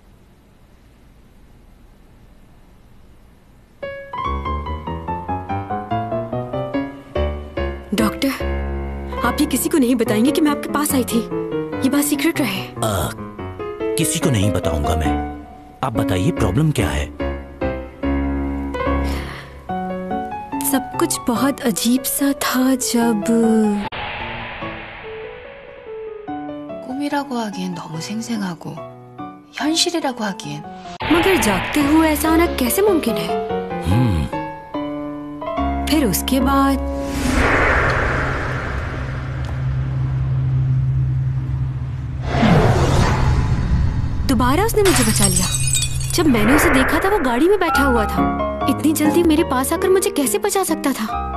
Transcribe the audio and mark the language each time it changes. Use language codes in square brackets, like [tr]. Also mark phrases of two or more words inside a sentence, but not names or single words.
[hi] डॉक्टर, आप ये किसी को नहीं बताएंगे कि मैं आपके पास आई थी? ये बात सीक्रेट रहे। किसी को नहीं बताऊंगा मैं। आप बताइए प्रॉब्लम क्या है? सब कुछ बहुत अजीब सा था जब [ko] 꿈이라고 하기엔 너무 생생하고 현실이라고 하기엔 [hi] मगर जागते हुए ऐसा होना कैसे मुमकिन है? फिर उसके बाद दोबारा उसने मुझे बचा लिया। जब मैंने उसे देखा था वो गाड़ी में बैठा हुआ था। इतनी जल्दी मेरे पास आकर मुझे कैसे बचा सकता था?